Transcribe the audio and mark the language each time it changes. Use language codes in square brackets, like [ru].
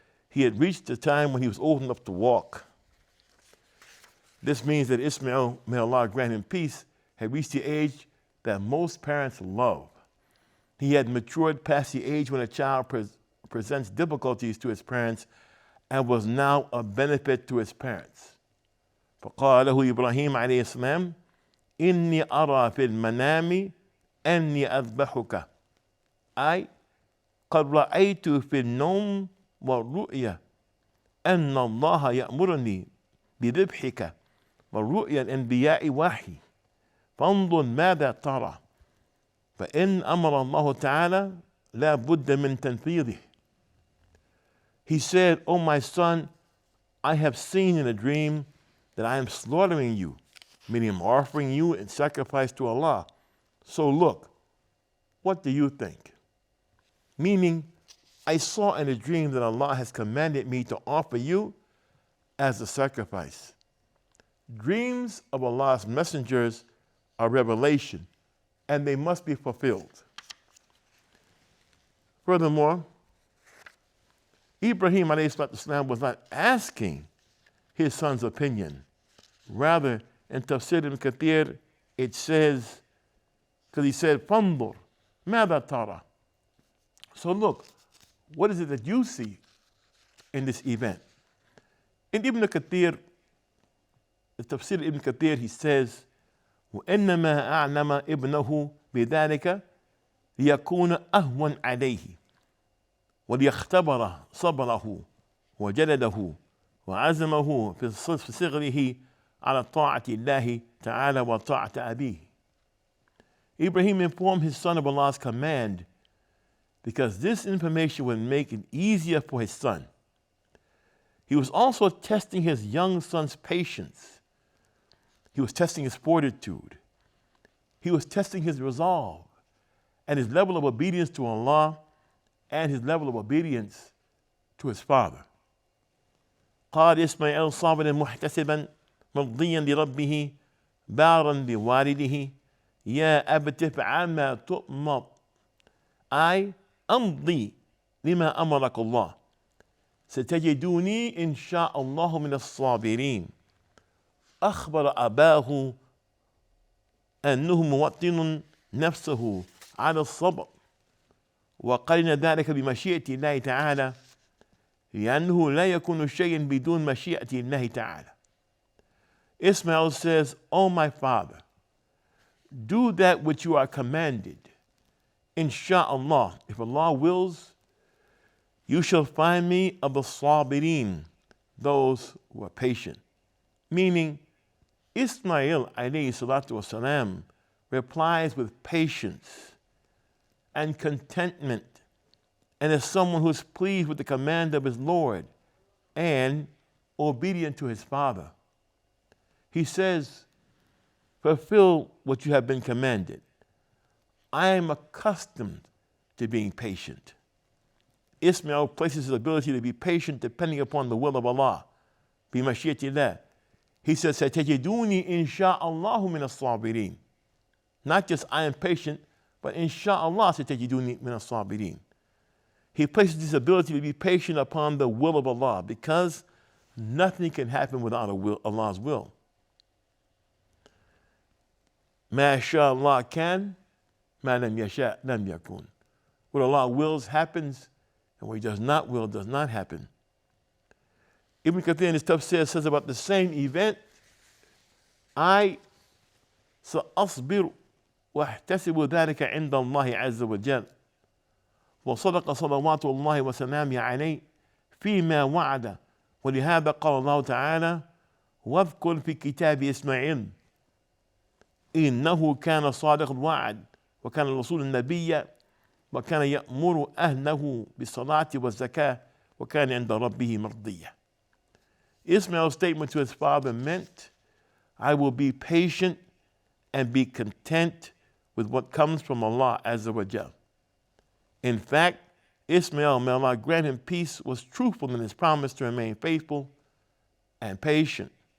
[en] He had reached a time when he was old enough to walk. This means that Ismail, may Allah grant him peace, had reached the age that most parents love. He had matured past the age when a child presents difficulties to his parents and was now a benefit to his parents. [ar] فقال له إبراهيم عليه السلام إني أرى في المنام أني أذبحك أي قد رأيت في النوم والرؤيا أن الله يأمرني بذبحك والرؤيا الأنبياء وحي فانظر ماذا ترى فإن أمر الله تعالى لا بد من تنفيذه. [en] He said, O my son, I have seen in a dream that I am slaughtering you, meaning I'm offering you in sacrifice to Allah. So look, what do you think? Meaning, I saw in a dream that Allah has commanded me to offer you as a sacrifice. Dreams of Allah's messengers are revelation, and they must be fulfilled. Furthermore, Ibrahim ﷺ was not asking his son's opinion. Rather, in Tafsir ibn Kathir, it says, because he said, Fandur, [ar] ماذا ترى? [en] So look, what is it that you see in this event? In Ibn Kathir, the Tafsir ibn Kathir, he says, [ar] وإنما أعلم ابنه بذلك ليكون أهون عليه وليختبر صبره وجلده وعزمه في صغره على طاعة الله تعالى وطاعة أبيه. [en] Ibrahim informed his son of Allah's command because this information would make it easier for his son. He was also testing his young son's patience. He was testing his fortitude. He was testing his resolve and his level of obedience to Allah and his level of obedience to his father. [ar] قال إسماعيل صابرا محتسبا مرضيا لربه بارا بوالده يا أبت افعل ما تؤمر أي أمضي لما أمرك الله ستجدوني إن شاء الله من الصابرين. أخبر أباه أنه موطن نفسه على الصبر وقرن ذلك بمشيئة الله تعالى لأنه لا يكون شيء بدون مشيئة الله تعالى. [en] Ismail says, "O my father, do that which you are commanded. Insha'Allah, if Allah wills, you shall find me of the sabirin, those who are patient. Meaning, Ismail alayhi salatu wasalam replies with patience and contentment, and is someone who is pleased with the command of his Lord and obedient to his father. He says, fulfill what you have been commanded. I am accustomed to being patient. Ismail places his ability to be patient depending upon the will of Allah. [ar] بِمَشِيَةِ [en] He says, [ar] سَتَجِدُونِي إِنْ شَاءَ اللَّهُ مِنَ الصَّابِرِينَ. [en] Not just I am patient, but insha'Allah [ar] سَتَجِدُونِي مِنَ الصَّابِرِينَ. [en] He places this ability to be patient upon the will of Allah, because nothing can happen without Allah's will. [ar] مَا شَاءَ اللَّهُ كَانَ مَا لَمْ يَشَاء لَمْ يَكُونَ. [en] What Allah wills happens, and what He does not will does not happen. Ibn Kathir in his tafsir says about the same event, I [ar] سأصبر واحتسب ذلك عند الله عز وجل وصدق صلوات الله وسلامه عليه فيما وعد. ولهذا قال الله تعالى واذكر في كتاب إسماعيل إنه كان صادق الوعد وكان الرسول النبي وكان يأمر أهله بالصلاة والزكاة وكان عند ربه مرضيا. [en] Ismail's statement to his father meant, I will be patient and be content with what comes from Allah Azza wa Jal. In fact, Ismail, may Allah grant him peace, was truthful in his promise to remain faithful and patient.